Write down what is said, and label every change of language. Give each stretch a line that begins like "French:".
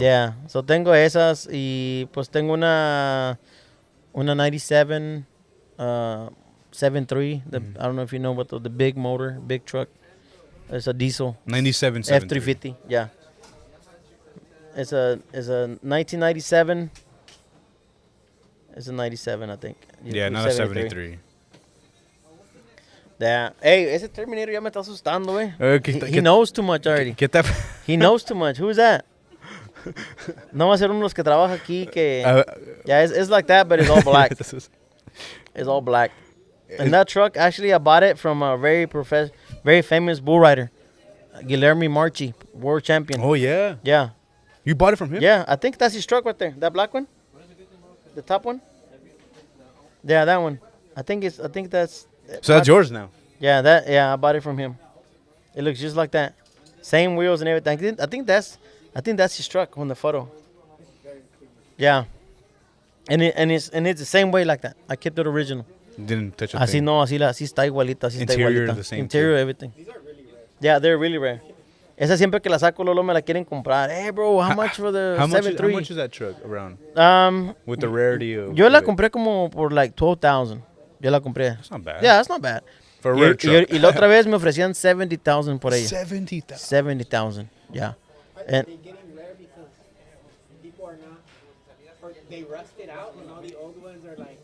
Spanish: Yeah, so tengo esas y pues tengo una 97 7.3.
English: I don't know if you know what the big motor, big truck. It's a diesel. 97 F350. Yeah. It's a 1997. It's a 97, I think. Yeah, not a 73. Yeah.
Spanish: Hey, ese Terminator ya me está asustando, güey.
English: He knows too much already. He knows too much. Who's that?
Spanish: No va a ser uno de los que trabaja aquí que...
English: Yeah, it's like that, but it's all black. It's all black. And that truck, actually, I bought it from a very famous bull rider, Guilherme Marchi, world champion. Oh, yeah? Yeah. You bought it from him? Yeah, I think that's his truck right there. That black one? The top one? Yeah, that one. I think that's... So that's yours now? Yeah, I bought it from him. It looks just like that. Same wheels and everything. I think that's his truck on the photo. Yeah. And it's the same way like that. I kept it original. Didn't touch a
Spanish: así
English: thing.
Spanish: no, así está igualita, así está
English: Interior
Spanish: igualita.
English: the same Interior, too. everything. These are really rare. Yeah, they're really rare.
Spanish: Esa siempre que la saco, Lolo, me la quieren comprar.
English: Hey, bro, how much for the 7.3? How much is that truck around? With the rarity of...
Spanish: Yo la compré como por
English: like
Spanish: 12,000. Yo la compré.
English: That's not bad. Yeah, that's not bad. For a rare truck.
Spanish: Y la otra vez me ofrecían 70,000 por ella.
English: 70,000. 70,000, yeah. And they getting rare because people are not, or they rusted out and all the old ones are like...